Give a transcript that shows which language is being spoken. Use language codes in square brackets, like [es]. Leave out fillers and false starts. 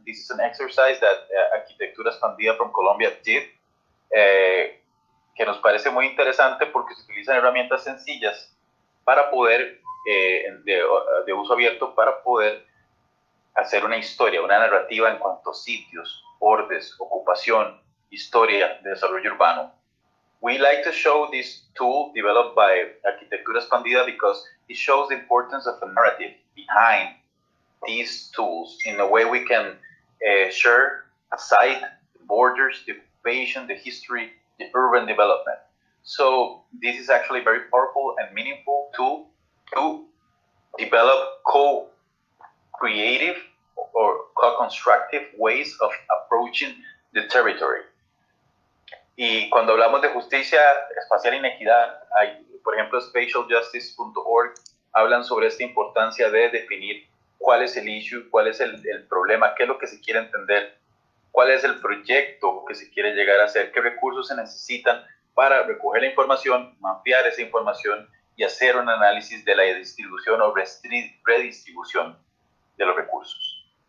[en] This is an exercise that Arquitectura Expandida from Colombia did, [es] que nos parece muy interesante porque se utilizan herramientas sencillas para poder, de uso abierto, para poder hacer una historia, una narrativa en cuanto a sitios, bordes, ocupación, historia de desarrollo urbano. [en] We like to show this tool developed by Arquitectura Expandida because it shows the importance of a narrative behind these tools in a way we can share a site, the borders, the occupation, the history, the urban development. So this is actually a very powerful and meaningful tool to develop co-creative or co-constructive ways of approaching the territory. [es] Y cuando hablamos de justicia espacial e inequidad, hay, por ejemplo, spatialjustice.org hablan sobre esta importancia de definir cuál es el issue, cuál es el problema, qué es lo que se quiere entender, cuál es el proyecto que se quiere llegar a hacer, qué recursos se necesitan para recoger la información, mapear esa información y hacer un análisis de la distribución o redistribución de los recursos.